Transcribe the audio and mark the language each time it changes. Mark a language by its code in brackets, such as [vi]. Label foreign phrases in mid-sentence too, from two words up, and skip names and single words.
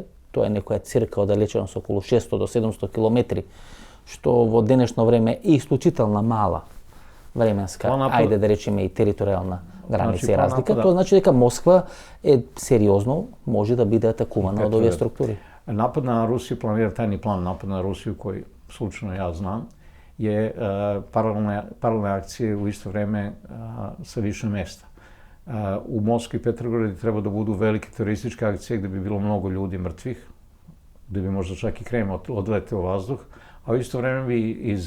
[mk] Тоа е некоја цирка оддалеченост околу 600 до 700 километри, што во денешно време е исклучително мала временска, ајде да речеме и територијална граница и разлика. Тоа значи дека Москва е сериозно може да биде атакувана од овие структури. [sr] Напад на Русiju planira tajni plan napada na Rusiju koji slučajno ja znam je paralelne akcije u isto vreme sa više mesta. U Moskvi i Petrogradu treba da budu velike terorističke akcije gde bi bilo mnogo ljudi mrtvih, gde bi možda čak i Krem odleteo u vazduh, a u isto vreme bi iz